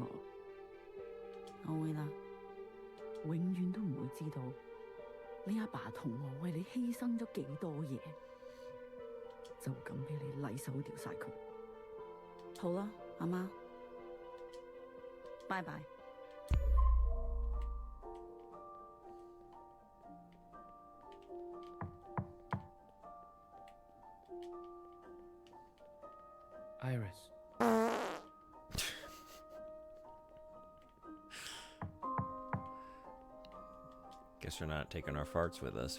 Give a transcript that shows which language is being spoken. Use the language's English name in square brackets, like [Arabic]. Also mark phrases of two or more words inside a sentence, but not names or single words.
[Cantonese] 我會啦。永遠都唔會知道你阿爸同我為你犧牲咗幾多嘢，就咁俾你禮手掉晒佢。好啦，阿媽，拜拜。 [English] Iris. Guess we're not taking our farts with us.